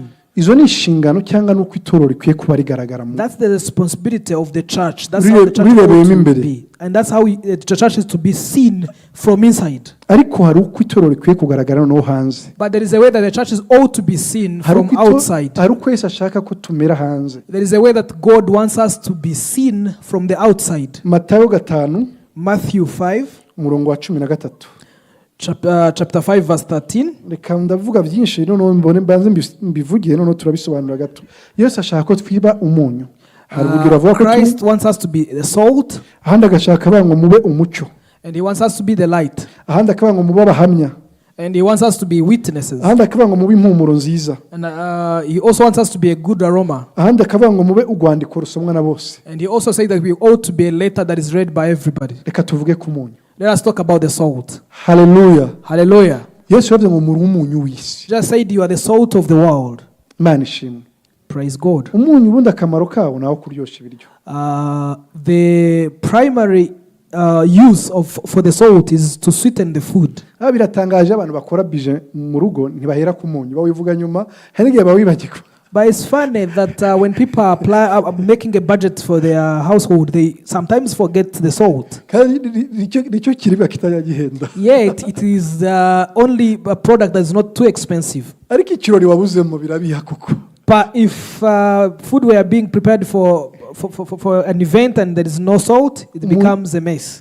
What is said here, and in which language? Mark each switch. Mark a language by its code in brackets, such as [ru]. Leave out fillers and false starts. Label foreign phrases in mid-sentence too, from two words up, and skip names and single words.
[rw] Izo ni inshingano cyangwa nuko itorero rikwiye kuba rigaragara mu. [en] That's the responsibility of the church. That's how the church is to be. And that's how the church is to be seen from inside. [rw] Ariko hari uko itorero rikwiye kugaragara no hanze. [en] But there is a way that the church is ought to be seen from outside. [rw] Hari uko Yesu ashaka ko tumera hanze. [en] There is a way that God wants us to be seen from the outside. [rw] Matayo 5, [en] Matthew 5, [rw] umurongo wa 13. [en] Chapter 5 verse 13. [rw] Reka ndavuga byinshi none mbone mbanze mbivugiye none turabisobanura gato. Yesu ashaka ko twiba umunyu. [en] Christ wants us to be the salt. [rw] Ahandi agashaka bango mube umucyo. [en] And he wants us to be the light. [rw] Ahandi akabango mube abahamya. [en] And he wants us to be witnesses. [rw] Ahandi akabango mube impumuro nziza. [en] And he also wants us to be a good aroma. [rw] Ahandi akabango mube ugwandiko rusomwa na bose. [en] And he also said that we ought to be a letter that is read by everybody. [rw] Reka tuvuge ku munyu. [en] Let us talk about the salt. Hallelujah. Hallelujah. [rw] Yesu yavuze ngo muri umunyu w'isi. [en] Just said you are the salt of the world. [rw] Imana ishimwe. [en] Praise God. [rw] Umunyu ubundi akamaro kawo nawo kuryoshya ibiryo. [en] The primary use for the salt is to sweeten the food. [rw] Biratangaje abantu bakora bije mu rugo ntibahera ku munyu bawivuga nyuma hari igihe bawibagirwa. [en] But it's funny that when people are making a budget for their household, they sometimes forget the salt. Yet it is only a product that is not too expensive. But if food were being prepared for an event and there is no salt, it becomes a mess.